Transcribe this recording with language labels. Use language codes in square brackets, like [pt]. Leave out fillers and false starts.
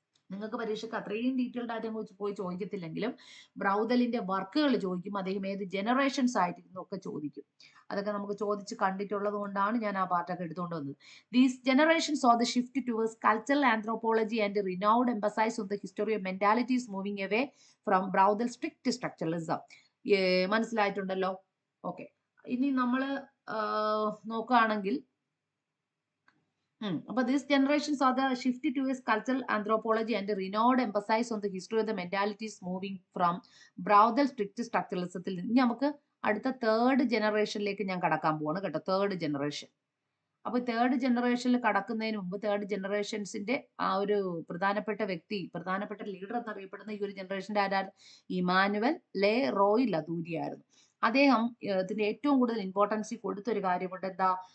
[ml] നിങ്ങൾക്ക് പരീക്ഷയ്ക്ക് അത്രയും ഡീറ്റെയിൽഡ് ആയിട്ട് പോയി ചോദിക്കത്തില്ലെങ്കിലും ബ്രൗദലിന്റെ വർക്കുകൾ ചോദിക്കും, അദ്ദേഹം ഏത് ജനറേഷൻസ് ആയിട്ടിരുന്നു ഒക്കെ ചോദിക്കും. അതൊക്കെ നമുക്ക് ചോദിച്ച് കണ്ടിട്ടുള്ളത് കൊണ്ടാണ് ഞാൻ ആ പാർട്ടൊക്കെ എടുത്തുകൊണ്ട് വന്നത്. [en] These generations or the shift towards cultural anthropology and renewed emphasis on the history of mentalities moving away from Braudel strict structuralism. [ml] മനസ്സിലായിട്ടുണ്ടല്ലോ? Okay, ഇനി നമ്മൾ നോക്കുകയാണെങ്കിൽ അപ്പൊ [en] these generations are the shift towards cultural anthropology and renowned emphasis on the history of the mentalities moving from Braudel strict structuralism. [ml] ഇനി നമുക്ക് അടുത്ത third ജനറേഷനിലേക്ക് ഞാൻ കടക്കാൻ പോവാണ് കേട്ടോ. Third generation. അപ്പൊ തേർഡ് ജനറേഷനിൽ കടക്കുന്നതിന് മുമ്പ് തേർഡ് ജനറേഷൻസിന്റെ ആ ഒരു പ്രധാനപ്പെട്ട വ്യക്തി, പ്രധാനപ്പെട്ട ലീഡർ എന്നറിയപ്പെടുന്ന ഈ ഒരു ജനറേഷന്റെ ആരാണ്? ഇമാനുവൽ ലേ റോയ് ലതൂരി ആയിരുന്നു. അദ്ദേഹം ഇതിന്റെ ഏറ്റവും കൂടുതൽ ഇമ്പോർട്ടൻസ് കൊടുത്ത ഒരു കാര്യമുണ്ട്. എന്താ?